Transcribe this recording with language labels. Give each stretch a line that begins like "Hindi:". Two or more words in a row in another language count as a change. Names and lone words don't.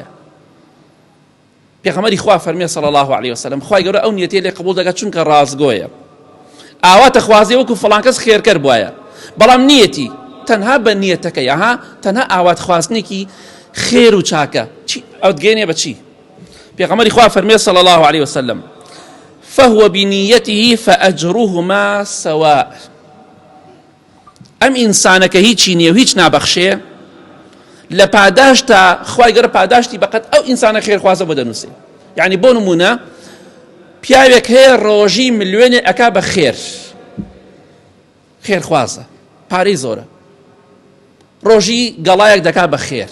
Central Kurdish: پێغەمبەری خوا فەرمێ
Arabic: صلی الله علیه وسلم
Central Kurdish: خوای گەورە ئەو نیەتەی لێ قبول دەکات چونکە ڕازگۆیە. ئاواتە خوازێ وەکو فڵان کەس خێرکەر بوایە، بەڵام نیەتی تەنها بە نیەتەکەی تەنها ئاوات خواستنێکی خێر و چاکە ئەو دگەێنێ بە چی؟ پێغەمبەری خوا فەرمێ
Arabic: صلی الله علیه وسلم فهو بنيته فأجرهما سواء.
Central Kurdish: ئەم ئینسانەکە هیچی نییە و هیچ نابەخشێ، لە پاداشتا خوای گەورە پاداشتی بەقەت ئەو ئینسانە خێرخوازە بۆ دەنووسێ. یعنی بۆ نمونە پیاوێک هەیە ڕۆژی ملیۆنێ ئەکا بە خێر، خێرخوازە، پارەی زۆرە، ڕۆژی گەڵایەک دەکا بە خێر.